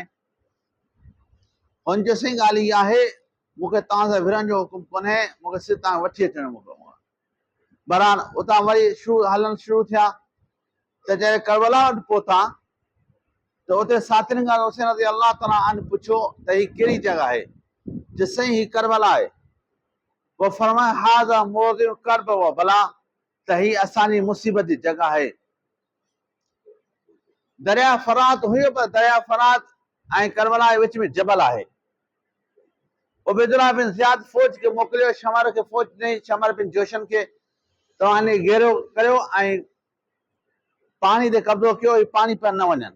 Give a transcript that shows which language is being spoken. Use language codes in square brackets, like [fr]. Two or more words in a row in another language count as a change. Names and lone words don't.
[sd] हुन जो सही ॻाल्हि इहा आहे मूंखे तव्हां सां विढ़ण जो हुकुम कोन्हे, मूंखे सिर्फ़ु तव्हां वठी अचण जो हुकुम आहे। बहरहाल उतां वरी हलण शुरू थिया। त जॾहिं करबला वटि पहुता त उते साथियुनि खां हुसैन [ar] رضي الله تعالى عنه [sd] पुछियो त हीअ कहिड़ी जॻह आहे, चयो साईं हीअ करबला आहे। पोइ फरमाया [ar] هذا موضع كرب وبلاء, [sd] त हीअ असांजी मुसीबत जी जॻह आहे। दरिया फरात हुयो, पर दरिया फरात ऐं करबला जे विच में जबल आहे। उबैदुल्लाह बिन ज़ियाद फौज खे मोकिलियो, शमर खे फौज ॾिनई, शमर बिन जोशन खे, तव्हां हिन घेरो करियो ऐं पाणी ते कब्ज़ो कयो, ही पाणी पिया न वञनि।